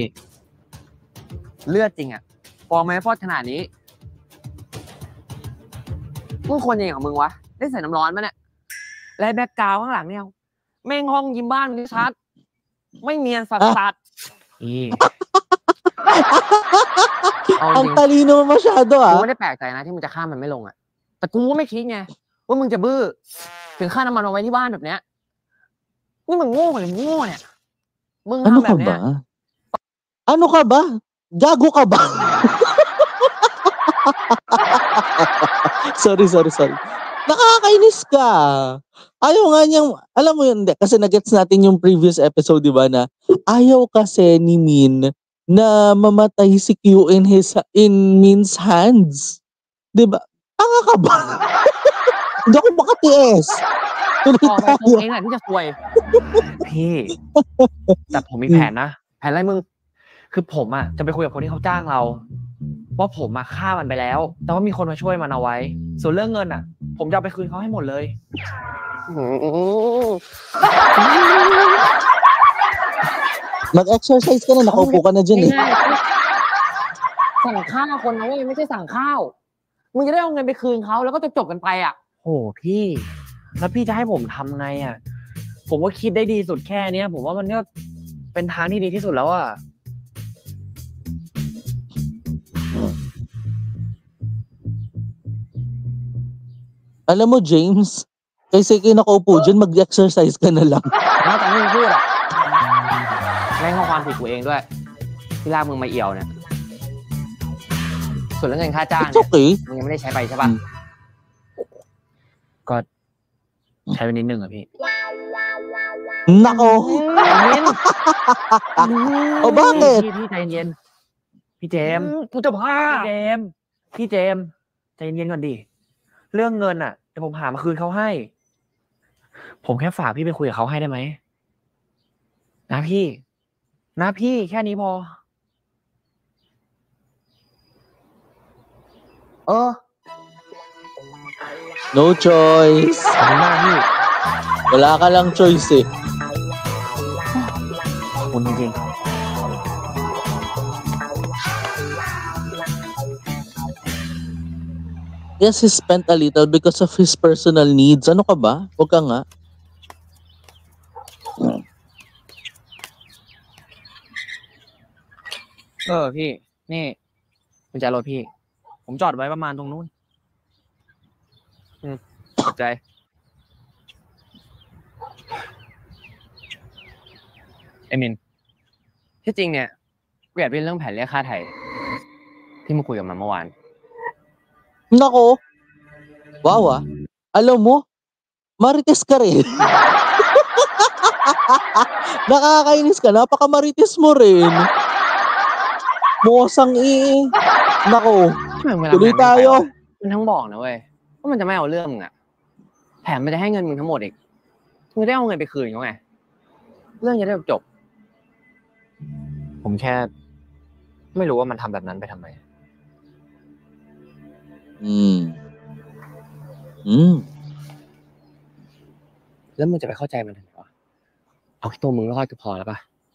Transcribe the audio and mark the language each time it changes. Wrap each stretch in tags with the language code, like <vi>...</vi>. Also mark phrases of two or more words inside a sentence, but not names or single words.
<th>เลือดจริงอ่ะฟองแม้ฟอดขนาดนี้มึงคนยังไงของมึงวะได้ใส่น้ำร้อนมั้ยเนี่ยและแบ็คกราวด์ข้างหลังเนี่ยแม่งห้องยิ้มบ้านนี่ชัดไม่เนียนสัสๆ พี่ เอาจ</th> <tl>Ang</tl> <th>ริง</th> <tl>talino mo masyado</tl> <th>กู ah. ไม่ได้แปลกใจนะที่มึงจะข้ามมันไม่ลงอ่ะแต่กูก็ไม่คิดไงว่ามึงจะบื้อถึงค่าน้ำมันเอาไว้ที่บ้านแบบเนี้ยนี่มึงโง่หรือโง่เนี่ยมึง</th> <tl>Ano</tl> <th>ทำแบ</th> <tl>ka</tl> <th>บเนี้ย</th> <tl>ba? Ano ka ba? Gago ka ba?</tl> <en>Sorry.</en> <tl>Nakakainis ka. Ayaw nga niyang, alam mo yun, kasi nagets natin yung</tl> <en>previous episode,</en> <tl>di ba, na ayaw kasi ni Min na mamatay si Q</tl> <en>in Min's hands.</en> <tl>Di ba? Tanga ka ba? Hindi ako makatiis.</tl> <th>ต่อไปตัวเองแหละที่จะซวย พี่แต่ผมมีแผนนะ แผนอะไรมึง คือผมอ่ะจะไปคุยกับคนที่เขาจ้างเราว่าผมมาฆ่ามันไปแล้ว แต่ว่ามีคนมาช่วยมันเอาไว้ ส่วนเรื่องเงินอ่ะ ผมจะเอาไปคืนเขาให้หมดเลย</th> <tl>Mag-exercise ka na, nakaupo ka na dyan eh.</tl> <th>ง่ายๆสั่งข้าวคนนะเว้ยไม่ใช่สั่งข้าวมึงจะได้เอาเงินไปคืนเขาแล้วก็จะจบกันไปอ่ะ โอ้พี่แล้วพี่จะให้ผมทำไงอ่ะผมว่าคิดได้ดีสุดแค่เนี้ยผมว่ามันก็เป็นทางที่ดีที่สุดแล้วอ่ะ</th> <tl>Alam mo, James, kasi kayo nakaupo dyan, mag-exercise ka na lang.</tl> <th>แล้วตอนที่มึงพูดอ่ะแม่งก็ความผิดกูเองด้วยที่ลากมึงมาเอี่ยวเนี่ยส่วนเรื่องเงินค่าจ้าง</th> <en>It's</en> <th>เนี่ย</th> <en>okay.</en> <th>มึงยังไม่ได้ใช้ไปใช่ป่ะ ก็ใช้ไปนิดนึงอ่ะพี่</th> <tl>Nako! O bakit?</tl> <th>พี่ใจเย็นพี่เจมส์ กูจะบ้า พี่เจมส์ใจเย็นก่อนดิเรื่องเงินอ่ะเดี๋ยวผมหามาคืนเขาให้ ผมแค่ฝากพี่ไปคุยกับเขาให้ได้ไหมนะพี่แค่นี้พอ</th> <en>No choice.</en> <th>ขอบคุณมากพี่</th> <tl>Wala ka lang choice eh.</tl> <th>ขอบคุณจริง</th> <en>Yes, he spent a little because of his personal needs.</en> <tl>Ano ka ba? Huwag ka nga.</tl> <th>พี่นี่กุญแจรถพี่ ผมจอดไว้ประมาณตรงนู้นขอบใจไอ้มินที่จริงเนี่ยกูอยากเป็นเรื่องแผนเรียกค่าไถ่ที่มึงคุยกับมันเมื่อวาน</th> <tl>Nako. Wow. Alam mo, marites ka rin. Nakakainis ka. Napaka-marites mo rin. Mosang Nako. tuloy tayo</tl> <th>มันทั้งบอกนะเว้ยว่ามันจะไม่เอาเรื่องมึงอะแถมมันจะให้เงินมึงทั้งหมดอีกมึงได้เอาเงินไปคืนเขาไงเรื่องจะได้จบผมแค่ไม่รู้ว่ามันทำแบบนั้นไปทำไมแล้วมึงจะไปเข้าใจมันทำไมวะเอาแค่ตัวมึงรอดก็พอแล้วป่ะ</th>